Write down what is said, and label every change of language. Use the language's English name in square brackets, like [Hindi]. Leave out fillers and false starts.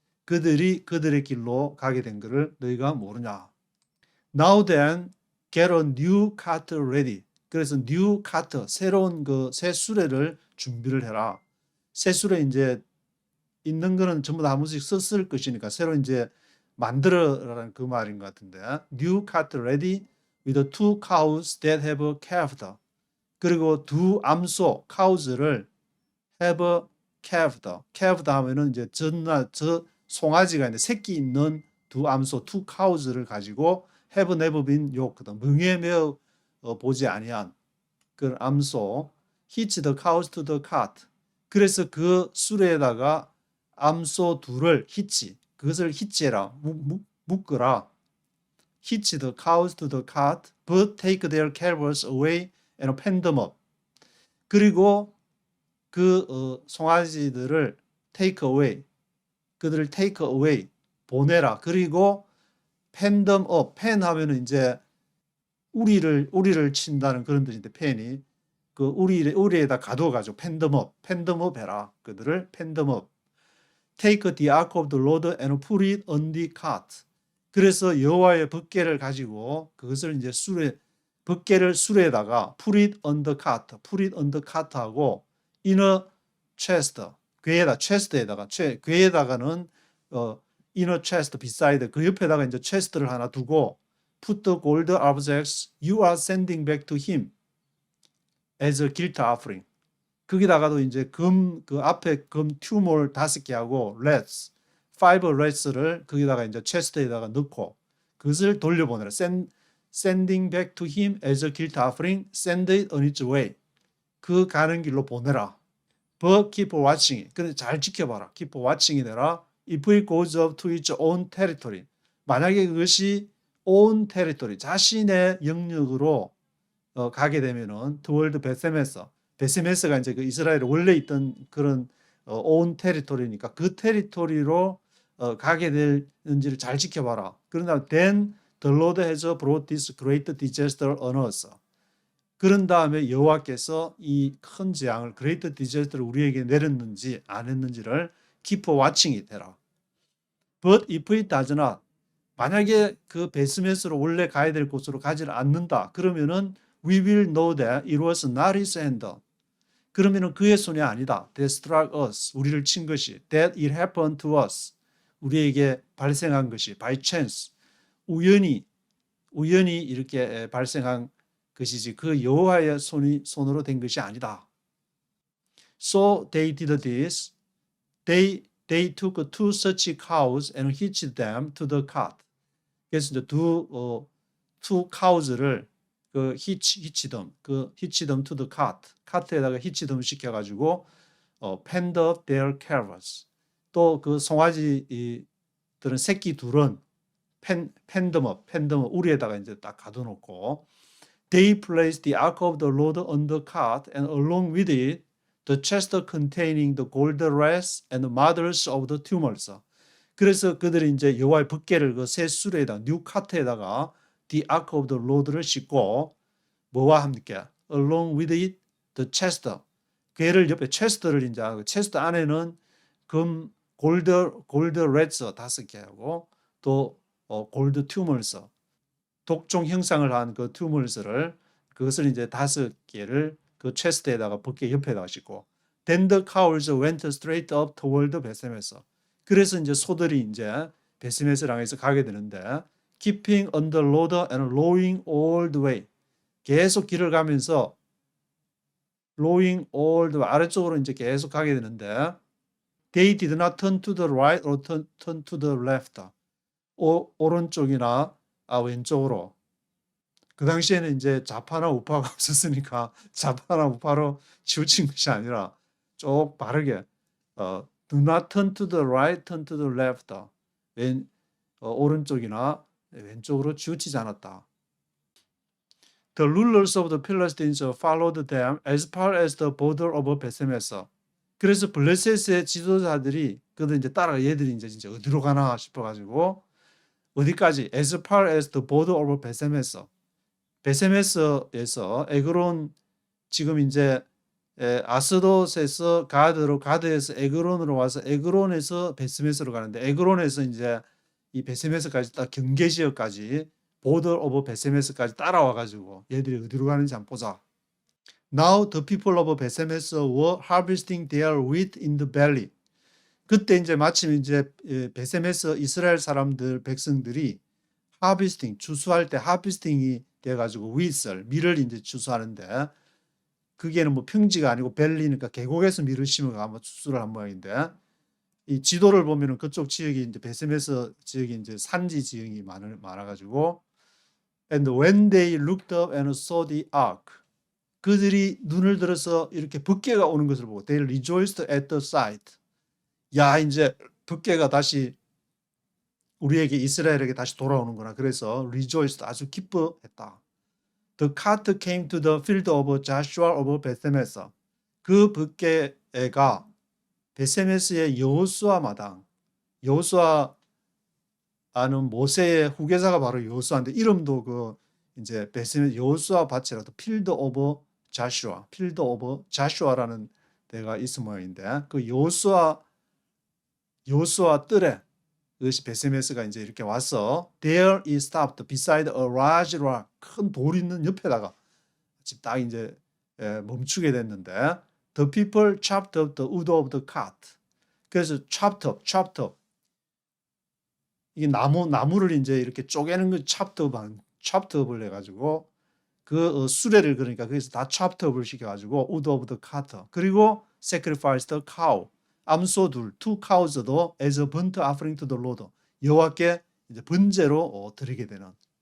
[Korean] 그들이 그들의 길로 가게 된 것을 너희가 모르냐. [English] Now then, get a new cart ready. [Korean] 그래서 new cart, 새로운 그 새 수레를 준비를 해라. 새 수레 이제 있는 거는 전부 다 한 번씩 썼을 것이니까 새로 이제 만들어라는 그 말인 것 같은데. [English] New cart ready with two cows that have calved. [Korean] 그리고 두 암소, cows를 have calved. calved 하면은 이제 저 송아지가 이제 새끼 있는 두 암소, two cows를 가지고 [English] have never been yoked. [Korean] 명예 매어 보지 아니한 그 암소. [English] hitch the cows to the cart. [Korean] 그래서 그 수레에다가 암소 둘을 hitch, 그것을 hitch해라, 묶어라. [English] hitch the cows to the cart, but take their calves away and pen them up. [Korean] 그리고 그 송아지들을 take away, 그들을 take away, 보내라. 그리고 [English] pen them up, [Korean] pen 하면은 이제 우리를 친다는 그런 뜻인데, 펜이 그 우리에다 가둬가지고 pen them up 해라. [English] 그들을 pen them up. Take the ark of the Lord and put it on the cart. [Korean] 그래서 여호와의 법궤를 가지고 그것을 이제 법궤를 수레에다가 [English] put it on the cart, put it on the cart 하고 in a chest, chest에다가 궤에다가는 in a chest beside, 그 옆에다가 이제 chest를 하나 두고 put the gold objects you are sending back to him as a guilt offering. [Korean] 거기다가도 이제 그 앞에 금 튜몰 5개 하고 rats, 5 rats를 거기다가 이제 체스트에다가 넣고 그것을 돌려보내라. [English] Sending back to him as a guilt offering, send it on its way. [Korean] 그 가는 길로 보내라. [English] But keep watching it. [Korean] 근데 잘 지켜봐라. Keep watching이 되라. [English] If it goes up to its own territory. [Korean] 만약에 그것이 own territory, 자신의 영역으로 가게 되면은 toward 베세메스가 이제 그 이스라엘에 원래 있던 그런 own territory니까 그 테리토리로 가게 되는지를 잘 지켜봐라. [English] 그러나 then the Lord has brought this great disaster on us. [Korean] 그런 다음에 여호와께서 이 큰 재앙을 great disaster를 우리에게 내렸는지 안 했는지를 keep watching이 되라. [English] But if it does not, [Korean] 만약에 그 베스메스로 원래 가야 될 곳으로 가지를 않는다. [English] 그러면은 we will know that it was not his hand. [Korean] 그러면은 그의 손이 아니다. [English] That struck us. [Korean] 우리를 친 것이. [English] That it happened to us. [Korean] 우리에게 발생한 것이. [English] By chance. [Korean] 우연히 이렇게 발생한 것이지 그 여호와의 손으로 된 것이 아니다. [English] So they did this. They took two such cows and hitched them to the cart. 그래서 이제 two cows를 그 hitch them to the cart. 카트에다가 hitch them 시켜가지고 penned up their calves. [Korean] 또 그 송아지들은 새끼 둘은 [English] penned them up, [Korean] 우리에다가 이제 딱 가둬놓고 [English] they placed the ark of the Lord on the cart and along with it the chest containing the gold rest and the mothers of the tumors. [Korean] 그래서 그들이 이제 여호와의 법궤를 그 새 수레에다가 뉴 카트에다가 [English] the ark of the Lord [Korean] 를 싣고 뭐와 함께 [English] along with it the chest, [Korean] 궤를 옆에 chest를 이제 chest 안에는 금 골드 레츠 5개 하고 또 골드 튜머스, 독종 형상을 한 그 튜머스를 그것을 이제 5개를 그 체스트에다가 법궤 옆에다가 싣고 [English] then the cows went straight up toward [Korean] 베세메스. 그래서 이제 소들이 이제 베세메스를 향해서 가게 되는데 [English] keeping on the road and rowing all the way. [Korean] 계속 길을 가면서 [English] rowing all the way, [Korean] 아래쪽으로 이제 계속 가게 되는데 [English] they did not turn to the right or turn to the left. [Korean] 오른쪽이나 왼쪽으로. 그 당시에는 이제 좌파나 우파가 없었으니까 좌파나 우파로 치우친 것이 아니라 쭉 바르게 [English] do not turn to the right, turn to the left. [Korean] 오른쪽이나 왼쪽으로 치우치지 않았다. [English] The rulers of the Philistines followed them as far as the border of 베세메스. [Korean] 그래서 블레셋의 지도자들이 그들 이제 따라 얘들이 이제 진짜 어디로 가나 싶어가지고 어디까지? [English] As far as the border of 베세메스. [Korean] 베세메스에서 에그론 지금 이제 아스돗에서 가드로, 가드에서 에그론으로 와서 에그론에서 베스메스로 가는데 에그론에서 이제 이 베스메스까지 딱 경계 지역까지 보더 오브 베스메스까지 따라와 가지고 얘들이 어디로 가는지 한번 보자. [English] Now the people of 베세메스 were harvesting their wheat in the valley. [Korean] 그때 이제 마침 이제 베세메스 이스라엘 사람들 백성들이 하비스팅 추수할 때 하비스팅이 돼 가지고 윗을 밀을 이제 추수하는데 그게는 뭐 평지가 아니고 벨리니까 계곡에서 밀을 심어가 아마 추수를 한 모양인데 이 지도를 보면은 그쪽 지역이 이제 베세메스 지역이 이제 산지 지역이 많아 가지고 [English] and when they looked up and saw the ark [Korean] 그들이 눈을 들어서 이렇게 번개가 오는 것을 보고 [English] they rejoiced at the sight. [Korean] 야, 이제 번개가 다시 우리에게 이스라엘에게 다시 돌아오는구나. 그래서 rejoiced 아주 기뻐했다. [English] The cart came to the field of Joshua of 베세메스. [Korean] 그 번개가 베세메스의 여호수아 마당. 여호수아는 모세의 후계자가 바로 여호수아인데 이름도 그 이제 베세메스 여호수아 밭이라도 필드 오브 자슈아, 필드 오브 자슈아라는 데가 있을 모양인데 그 여호수아 뜰에 그것이 베세메스가 이제 이렇게 와서 [English] there he stopped beside a large rock [Korean] 큰 돌 있는 옆에다가 지금 딱 이제 멈추게 됐는데 [English] the people chopped up the wood of the cart. [Korean] 그래서 chopped up 이게 나무를 이제 이렇게 쪼개는 거 chopped up을 해가지고 그 수레를 그러니까 거기서 다 chopped up을 시켜가지고 wood of the cart 그리고 [English] sacrificed the cow [Korean] 암소둘 two cows도 [English] as a burnt offering to the Lord [Korean] 여호와께 이제 번제로 드리게 되는